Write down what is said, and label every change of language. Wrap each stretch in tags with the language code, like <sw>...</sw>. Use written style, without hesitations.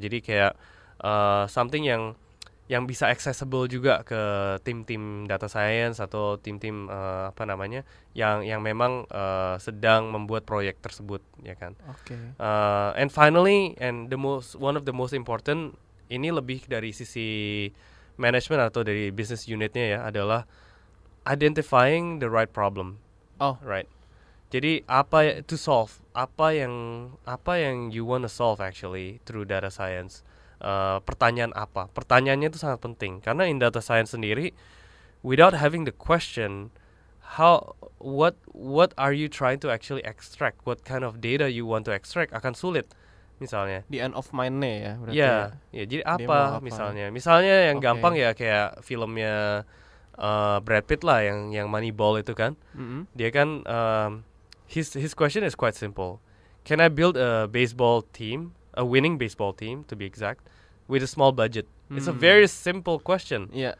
<id>Jadi kayak something yang bisa accessible juga ke tim-tim data science atau tim-tim yang memang sedang membuat proyek tersebut, ya kan.</id> <en>And finally, and one of the most important, ini lebih dari sisi management atau dari business unitnya ya, adalah identifying the right problem. Right. Jadi to solve apa yang you want to solve actually through data science. Pertanyaannya itu sangat penting, karena in data science sendiri, without having the question, what are you trying to actually extract, what kind of data you want to extract, akan sulit.</en> <id>Misalnya</id> <en>the end of mind-nya ya berarti.</en> <id>Ya, jadi apa misalnya yang gampang ya, kayak filmnya Brad Pitt lah, yang Moneyball itu kan.</id> <en>Dia kan his question is quite simple. Can I build a winning baseball team to be exact, with a small budget? It's a very simple question.</en>